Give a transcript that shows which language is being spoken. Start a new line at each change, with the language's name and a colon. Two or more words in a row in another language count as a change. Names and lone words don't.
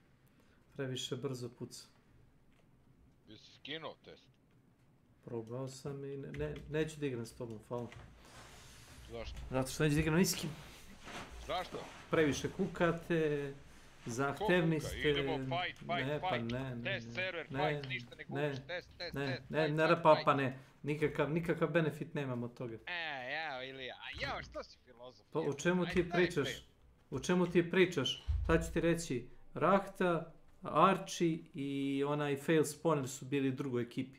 Serbian: Previše brzo puca. Jesi skinuo test? Probao sam i neću da igram s tobom, hvala. Zašto? Zato što neću da igram ni s kim. Zašto? Previše kukate, zahtevni ste...
English: Idemo fight. Test server, fight,
Serbian: ništa ne gubiš, test, pa ne. Nikakav benefit nemam od toga. Jao Ilija, jao što si filozof? Pa o čemu ti pričaš? O čemu ti pričaš? Sad ću ti reći, Rahta, Archie i onaj Fail Spawner su bili u drugoj ekipi.